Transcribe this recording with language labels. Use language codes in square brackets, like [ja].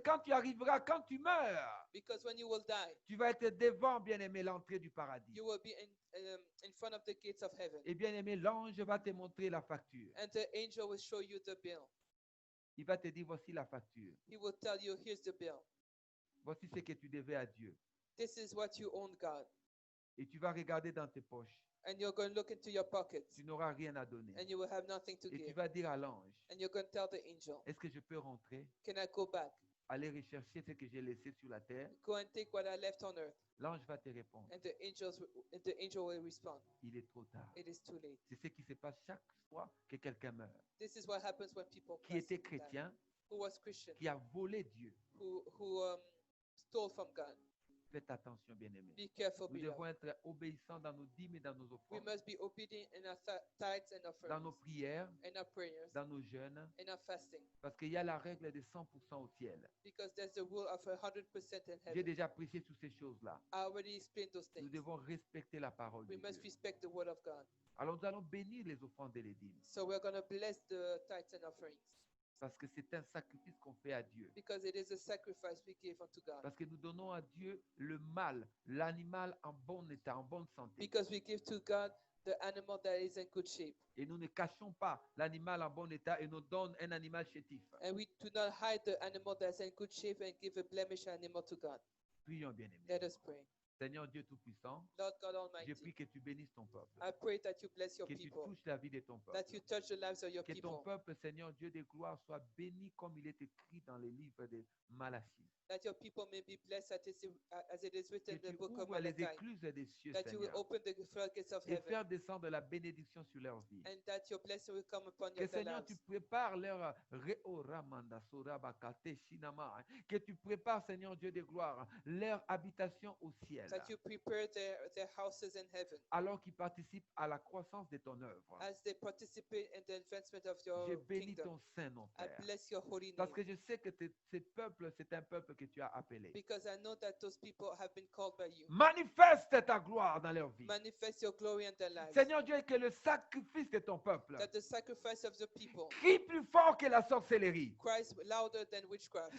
[fr] que quand tu arriveras, quand tu meurs, [en] Because when you will die, [fr] tu vas être devant, bien-aimé, l'entrée du paradis. [en] you will be in front of the gates of heaven. [fr] Et bien-aimé, l'ange va te montrer la facture. [en] And the angel will show you the bill. [fr] Il va te dire, voici la facture. [en] He will tell you, here's the bill. [fr] Voici ce que tu devais à Dieu. [en] This is what you own God. [fr] Et tu vas regarder dans tes poches. [en] And you're going to look into your pockets [fr] Tu n'auras rien à donner. [en] and you will have nothing to [fr] Et tu [en] give. [fr] vas dire à l'ange, [en] And you're going to tell the angel, [fr] est-ce que je peux rentrer, [en] can I go back? [fr] aller rechercher ce que j'ai laissé sur la terre? [en] Go and take what I left on earth. [fr] L'ange va te répondre, [en] And the angel will respond, [fr] il est trop tard. [en] it is too late. [fr] C'est ce qui se passe chaque fois que quelqu'un meurt. [en] This is what happens when people [fr] Qui [en] pass [fr] était [en] and die. [fr] chrétien, [en] Who was Christian, [fr] qui a volé Dieu. [en] who stole from God. [fr] Faites attention, bien-aimés. [en] Be careful, [fr] Nous devons [en] beloved. [fr] être obéissants dans nos dîmes et dans nos [en] We [fr] offrandes, [en] must be obedient in our tithes and [fr] dans nos [en] offerings, [fr] prières, [en] in our prayers, [fr] dans nos jeûnes, [en] in our fasting, [fr] parce qu'il y a la règle de 100% au ciel. [en] because there's the rule of 100% in [fr] J'ai [en] heaven. [fr] déjà prêché sur ces choses-là. [en] I already explained those [fr] Nous [en] things. [fr] devons respecter la parole [en] We [fr] de [en] must [fr] Dieu. [en] respect the word of God. [fr] Alors nous allons bénir les offrandes et les dîmes, [en] So we're going to bless the tithes and offerings, [fr] parce que c'est un sacrifice qu'on fait à Dieu. [en] because it is a sacrifice we give unto God. [fr] Parce que nous donnons à Dieu le mâle, l'animal en bon état, en bonne santé. [en] Because we give to God the animal that is in good shape. [fr] Et nous ne cachons pas l'animal en bon état et nous donnons un animal chétif. [en] And we do not hide the animal that's in good shape and give a blemished animal to God. [fr] Prions, bien-aimés. [en] Let us pray. [fr] Seigneur Dieu Tout-Puissant, [en] Lord God [fr] je [en] Almighty, [fr] prie que tu bénisses ton peuple, [en] I pray that you bless your [fr] que tu [en] people, [fr] touches la vie de ton peuple, [en] that you touch the lives of your [fr] que ton [en] people, [fr] peuple, Seigneur Dieu de gloire, soit béni comme il est écrit dans les livres de Malachie. [en] that your people may be blessed as it is written [fr] Que [en] in [fr] tu [en] the book of [fr] ouvres les [en] Malachi, [fr] écluses des cieux, [en] that you will [fr] Seigneur, [en] open the floodgates of [fr] et [en] heaven, [fr] faire descendre la bénédiction sur leur vie. [en] and that your blessing will come upon [fr] Que [en] your [fr] Seigneur, [en] lives. [fr] tu prépares leur Reoramanda Sorabakate Shinama. Que tu prépares, Seigneur Dieu de gloire, leur habitation au ciel. [en] That you prepare their houses in heaven [fr] Alors qu'ils participent à la croissance de ton œuvre. [en] as they participate in the advancement of your [fr] Je bénis [en] kingdom. [fr] ton saint nom, [en] I [fr] Père. [en] bless your holy [fr] Parce [en] name, [fr] que je sais que ces peuples, c'est un peuple que tu as appelé. [en] because I know that those people have been called by you. [fr] Manifeste ta gloire dans leur vie. [en] Manifest your glory in their lives. [fr] Seigneur Dieu, que le sacrifice de ton peuple [en] That the sacrifice of the people [fr] crie plus fort que la sorcellerie. [en] cries louder than witchcraft.